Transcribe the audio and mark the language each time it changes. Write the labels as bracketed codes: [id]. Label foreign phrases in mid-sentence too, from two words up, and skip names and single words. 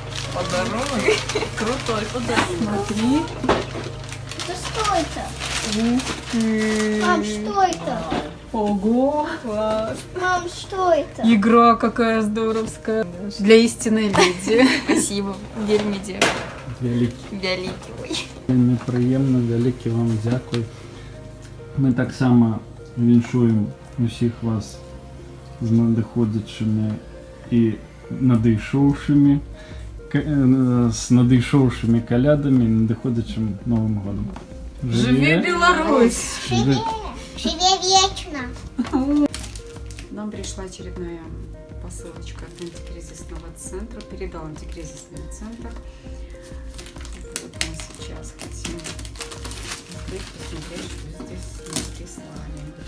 [ru] Подарок. Крутой подарок. Смотри. Это что это? Ух ты. Мам, что это? Ого, класс. Мам, что это? Игра какая здоровская. Для истинной леди. Спасибо. [be] Вельми Вялікі. Вяликий. Вельмі прыемна, вялікі вам дзякуй. Мы таксама віншуем усіх вас з надыходзячымі і надышоўшымі з надышоўшымі калядамі і надыходзячым Новым годам. [ru] Живи Беларусь! Живи вечно! Нам пришла очередная посылочка от антикризисного центра. Передал антикризисный центр. Вот мы сейчас хотим открыть, посмотреть, что здесь нам прислали.